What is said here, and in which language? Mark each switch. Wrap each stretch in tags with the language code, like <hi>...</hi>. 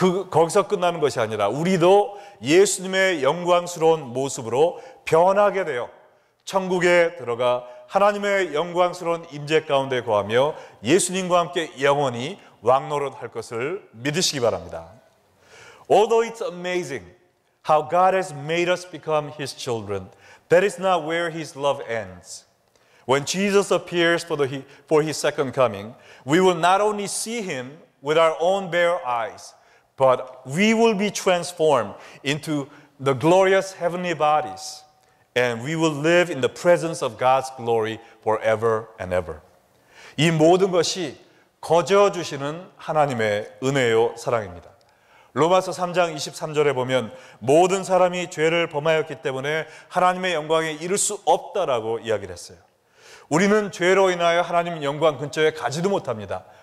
<ko>거기서 끝나는 것이 아니라 우리도 예수님의 영광스러운 모습으로 변하게 되어 천국에 들어가 하나님의 영광스러운 임재 가운데 거하며 예수님과 함께 영원히 왕노릇할 것을 믿으시기 바랍니다.</ko> <en>Although it's amazing how God has made us become His children, that is not where His love ends. When Jesus appears for His second coming, we will not only see Him with our own bare eyes, but we will be transformed into the glorious heavenly bodies, and we will live in the presence of God's glory forever and ever.</en> <ko>이 모든 것이 거저 주시는 하나님의 은혜요 사랑입니다. 로마서 3장 23절에 보면 모든 사람이 죄를 범하였기 때문에 하나님의 영광에 이를 수 없다라고 이야기를 했어요. 우리는 죄로 인하여 하나님 영광 근처에 가지도 못합니다.</ko>